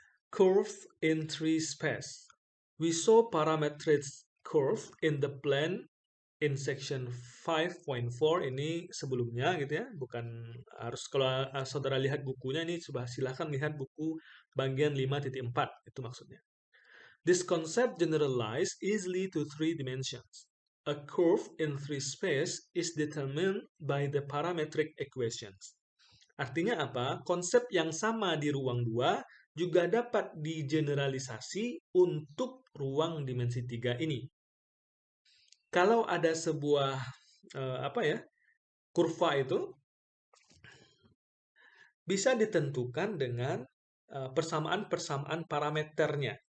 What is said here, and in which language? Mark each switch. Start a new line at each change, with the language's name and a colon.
English: Curve in 3 space. We saw parametric curve in the plane in section 5.4
Indonesian: ini sebelumnya gitu ya, bukan harus kalau saudara lihat bukunya ini silahkan lihat buku bagian 5.4 itu maksudnya.
English: This concept generalized easily to 3 dimensions. A curve in 3 space is determined by the parametric equations.
Indonesian: Artinya apa? Konsep yang sama di ruang 2 juga dapat digeneralisasi untuk ruang dimensi 3 ini. Kalau ada sebuah kurva itu bisa ditentukan dengan persamaan-persamaan parameternya.